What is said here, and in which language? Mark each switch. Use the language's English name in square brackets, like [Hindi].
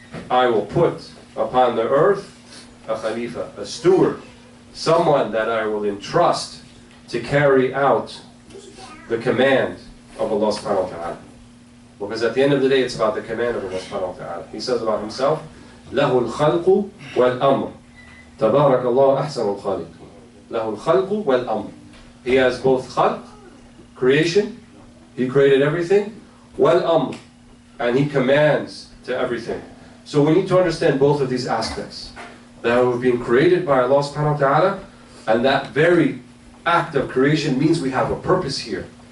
[English] I will put upon the earth a khalifa, a steward, someone that I will entrust to carry out the command of Allah subhanahu wa ta'ala. Because at the end of the day, it's about the command of Allah subhanahu wa ta'ala. He says about Himself, [Arabic] لَهُ الْخَلْقُ وَالْأَمْرُ تَبَارَكَ اللَّهُ أَحْسَنُ الْخَالِقِ. لَهُ الْخَلْقُ وَالْأَمْرُ. [English] He has both khalq, creation, He created everything, wal-amr, and He commands to everything. So we need to understand both of these aspects. That we're being created by Allah subhanahu wa ta'ala, and that very act of creation means we have a purpose here.